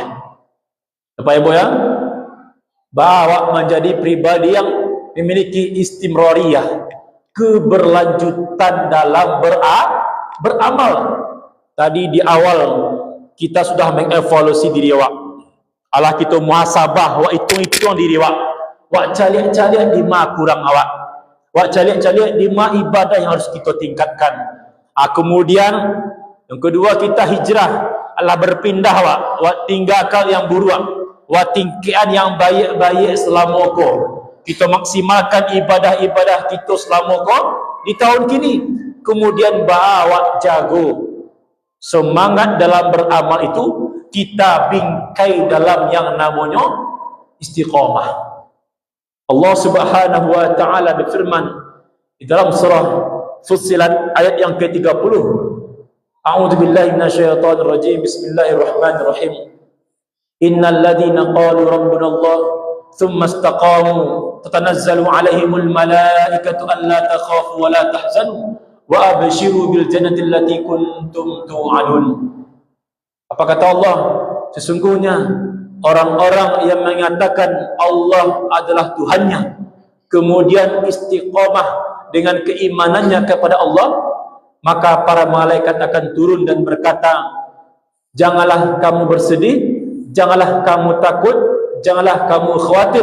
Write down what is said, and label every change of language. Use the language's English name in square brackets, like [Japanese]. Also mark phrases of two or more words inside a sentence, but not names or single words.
[Indonesian] Bapak Ibu ya, bahwa menjadi pribadi yang memiliki istimrariyah, keberlanjutan dalam beramal. Tadi di awal kita sudah mengevaluasi [Minangkabau] diri awak. [Indonesian] Allah kita muhasabah, [Minangkabau] wak hitung-hitung diri awak. Wak caliak-caliak di ma [Indonesian] kurang awak. [Minangkabau] Wak caliak-caliak di ma [Indonesian] ibadah yang harus kita tingkatkan. Kemudian yang kedua kita hijrah. Allah berpindah wak tinggalkan yang buruk. [Minangkabau] Wak tingkian yang baik-baik selama ko. [Indonesian] Kita maksimalkan ibadah-ibadah kita selama ko di tahun kini. Kemudian bawa jago semangat dalam beramal itu, kita bingkai dalam yang namanya istiqamah. Allah [Arabic] سبحانه وتعالى [Indonesian] berfirman di dalam surah Fussilat ayat yang ke-30. [Arabic] أعوذ بالله من الشيطان الرجيم. بسم الله الرحمن الرحيم إن الذين قالوا ربنا الله ثم استقاموا تتنزل عليهم الملائكة ألا تخافوا ولا تحزنوا وأبشروا بالجنة التي كنتم توعدون. [Indonesian] Apa kata Allah? Sesungguhnya orang-orang yang mengatakan Allah adalah Tuhannya, kemudian istiqamah dengan keimanannya kepada Allah, maka para malaikat akan turun dan berkata, janganlah kamu bersedih, janganlah kamu takut, janganlah kamu khawatir.